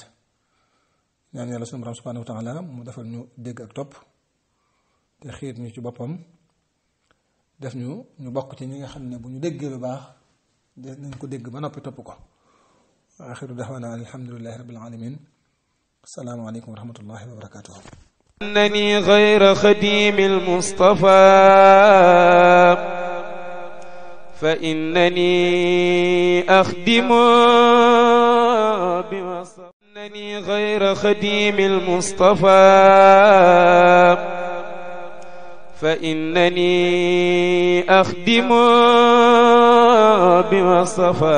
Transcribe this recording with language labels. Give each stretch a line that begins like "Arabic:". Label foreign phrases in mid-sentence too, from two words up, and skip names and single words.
Wolof: ñaan yàlla sunu borom
Arabic: سبحانه وتعالى
Wolof: mu defal ñu dégg ak topp te xiir ñu ci boppam def ñu bokk ci ñi nga xam ne bu ñu déggee lu baax des nañ ko dégg ba noppi topp ko.
Arabic: وآخر دعوانا الحمد لله رب العالمين. السلام عليكم ورحمة الله وبركاته. إنني غير خديم المصطفى فإنني أخدم بوصف. إنني غير خديم المصطفى فإنني أخدم بوصفا.